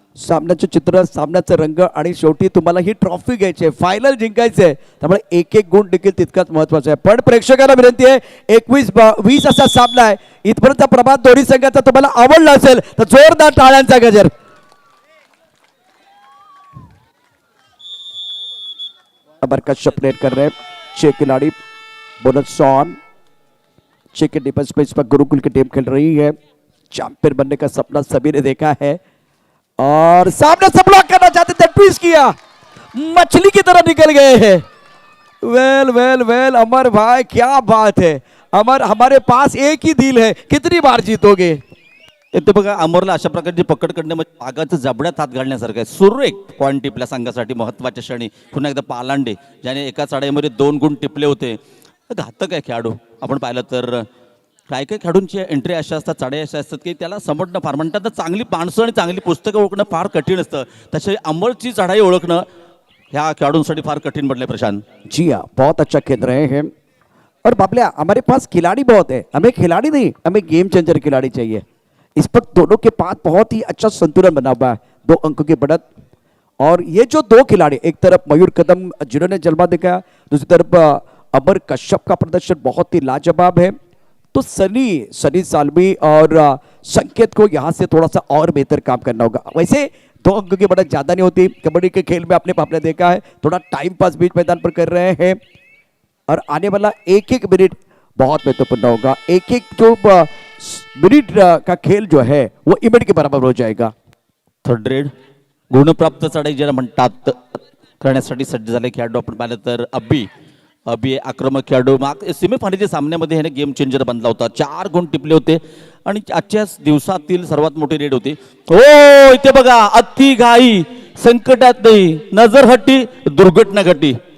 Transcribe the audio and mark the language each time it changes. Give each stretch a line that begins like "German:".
Marathi: सामन्याचं चित्र, सामन्याचा रंग आणि शेवटी तुम्हाला ही ट्रॉफी घ्यायची आहे, फायनल जिंकायचं आहे. त्यामुळे एक गुण देखील तितकाच महत्वाचा आहे. पण प्रेक्षकांना विनंती आहे 21-20 असा सामना आहे. इथपर्यंत प्रभात दोन्ही संघाचा तुम्हाला आवडला असेल तर जोरदार टाळ्यांचा गजर.
Hindi: अबर कश्यप रेड कर रहे 6 खिलाड़ी. Bonus on. 6 के डिफेंस पे इस पर गुरुकुल की टीम खेल रही है. चैंपियन बनने का सपना सभी ने देखा है और सामने से ब्लॉक करना चाहते थे, ट्विस्ट किया, मछली की तरह निकल गए हैं. वेल अमर भाई क्या बात है. अमर हमारे पास एक ही दिल है, कितनी बार जीतोगे.
Marathi: इथे बघा अमरला अशा प्रकारची पकड करणे म्हणजे आगाचं जबड्यात हात घालण्यासारखं आहे. सुरेख पॉईंट टिपल्या संघासाठी महत्वाच्या क्षणी. पुन्हा एकदा पालांडे ज्याने एका चढाईमध्ये 2 गुण टिपले होते. घातक आहे खेळाडू. आपण पाहिलं तर काही खेळाडूंची एंट्री अशा असतात, चढाई अशा असतात की त्याला समजणं फार, म्हणतात तर चांगली माणसं आणि चांगली पुस्तकं ओळखणं फार कठीण असतं. तसे अमरची चढाई ओळखणं ह्या खेळाडूंसाठी फार कठीण पडले प्रशांत.
Hindi: जी हाँ, बहुत अच्छा खेल रहे हैं. और बाबल्या हमारे पास खिलाड़ी बहुत है, हमें खिलाड़ी नहीं, हमें गेम चेंजर खिलाड़ी चाहिए. इस पर दोनों के पास बहुत ही अच्छा संतुलन बना हुआ है. 2 अंकों की बढ़त. और ये जो 2 खिलाड़ी, एक तरफ मयूर कदम जिन्होंने जलवा दिखाया, दूसरी तरफ अमर कश्यप का प्रदर्शन बहुत ही लाजवाब है. तो सनी सालवी और संकेत को यहाँ से थोड़ा सा और बेहतर काम करना होगा. वैसे 2 अंकों की बढ़त ज्यादा नहीं होती. कबड्डी के खेल में आपने देखा है थोड़ा टाइम पास बीच मैदान पर कर रहे हैं और आने वाला 1-1 मिनट बहुत महत्वपूर्ण होगा. 1-1 जो मिनट का खेल जो है वो इवेंट के बराबर हो जाएगा.
Marathi: थर्ड रेड गुणप्राप्त चढाई ज्याला म्हणतात करण्यासाठी सज्ज झाले खेळाडू. आपण पाहिलं तर अबी आक्रमक खेळाडू. सेमीफायनलच्या सामन्यामध्ये ह्याने गेम चेंजर बनला होता. 4 गुण टिपले होते आणि आजच्याच दिवसातील सर्वात मोठी रेड होती. हो इथे बघा अति घाई संकटात नाही,
Hindi: नजर हटी दुर्घटना घटी.